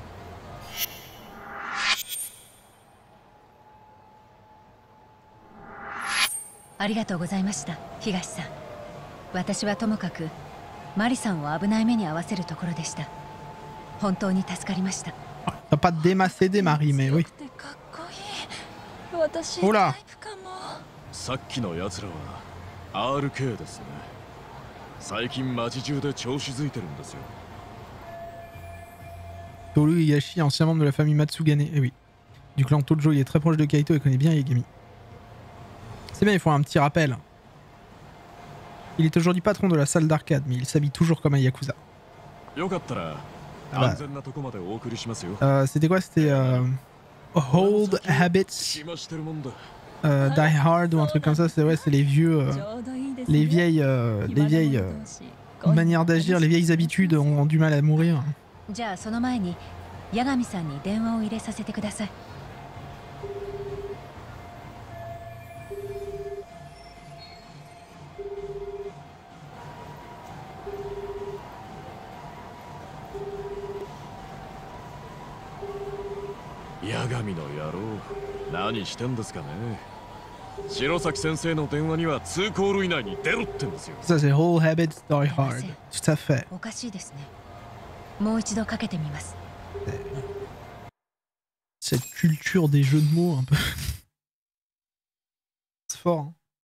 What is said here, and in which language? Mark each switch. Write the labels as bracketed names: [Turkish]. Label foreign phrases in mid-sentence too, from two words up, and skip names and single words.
[Japanese] ありがとうございました、東さん。私はともかくマリさんを危ない目に遭わせるところでした。本当に助かりました。 [French] T'as pas démassé des maris, mais oui. Oh là! [Japanese] さっきの奴らは RK ですね。最近街中で調子づいてるんですよ。 [French] Toru Higashi, ancien membre de la famille Matsugane, eh oui. Du clan Tojo, il est très proche de Kaito et connaît bien Yagami. C'est bien, il faut un petit rappel. Il est aujourd'hui patron de la salle d'arcade, mais il s'habille toujours comme un Yakuza. Ah bah. C'était quoi? C'était Old Habits, Die Hard ou un truc comme ça. C'est ouais, c'est les vieux, les vieilles manières d'agir, les vieilles habitudes ont du mal à mourir. [Japanese] じゃあその前に八神さんに電話を入れさせてください。八神の野郎、何してんですかね。白崎先生の電話には2コール以内に出ろってんですよ。 [French] Ça c'est Old Habits, Die Hard. Tout à fait. [Japanese] おかしいですね。もう一度かけてみます。 [French] Cette culture des jeux de mots un peu. C'est fort. Hein.